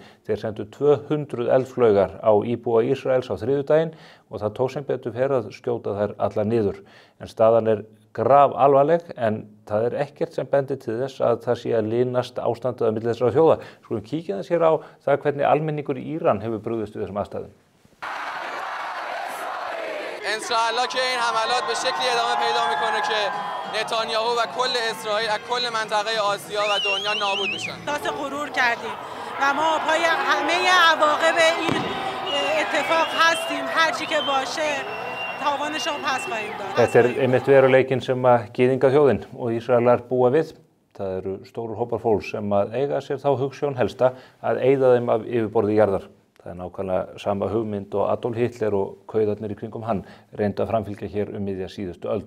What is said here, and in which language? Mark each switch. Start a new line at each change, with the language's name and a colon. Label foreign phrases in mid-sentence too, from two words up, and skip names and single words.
Icelandic: Þeir sendu 200 eldflaugar á íbúa Ísraels á þriðjudaginn og það tók sem betur fer að skjóta þær allar niður. En staðan grafalvarleg en það ekkert sem bendir til þess að það sé að linast ástandið á milli þessara þjóða. Skulum kíkja þess hér á það hvernig almenningur í Íran hefur brugðist við þessum aðstæðum.
Persian: اسرائیل که این حملات به شکلی ادامه پیدا میکنه که نتانیاهو و کل اسرائیل از کل منطقه آسیا و دنیا نابود میشن. احساس غرور کردیم و ما پای همه عواقب این اتفاق هستیم هر چی که باشه تاوانش رو پس خواهیم داد.
Icelandic: Þetta einmitt veruleikinn sem að gyðingaþjóðin og Ísraelar búa við. Það eru stórir hópar fólks sem að eiga sér þá hugsjón helsta að eyða þeim af yfirborði jarðar. Það nákvæmlega sama hugmynd og Adolf Hitler og kauðarnir í kringum hann reyndu að framfylgja hér miðja síðustu öld.